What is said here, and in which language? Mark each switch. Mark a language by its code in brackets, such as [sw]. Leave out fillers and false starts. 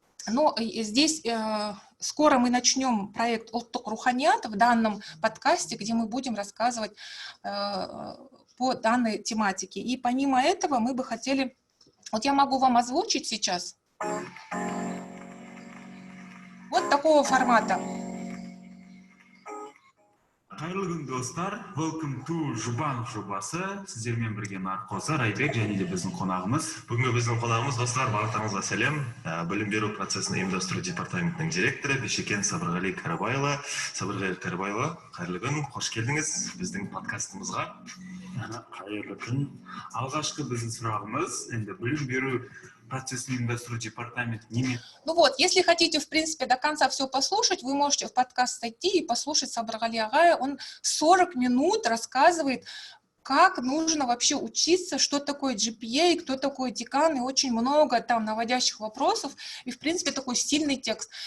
[ru] Но здесь скоро мы начнем проект «Улттук Руханият» в данном подкасте, где мы будем рассказывать по данной тематике. И помимо этого мы бы хотели... Вот я могу вам озвучить сейчас вот такого формата. [kk] Қайырлы күн достар, [en] welcome to [kk] Жұбанов жобасы. Сіздермен бірге Нарқоза, Райбек және де біздің қонағымыз. Бүгінгі біздің қонағымыз достар, барлықтарыңызға сәлем. Білім беру процесін ұйымдастыру департаментінің директоры Бешекен Сабырғали Кәрібайұлы. Сабырғали Кәрібайұлы, қайырлы күн, қош келдіңіз біздің подкастымызға. Қайырлы күн. Алғашқы біздің сұрағымыз, енді білім беру процесс ұйымдастыру департамент неме? [ru] Ну вот, если хотите, в принципе, до конца все послушать, вы можете в подкаст зайти и послушать Сабырғали Агая. Он 40 минут рассказывает, как нужно вообще учиться, что такое GPA, кто такой декан, и очень много там наводящих вопросов, и, в принципе, такой стильный текст.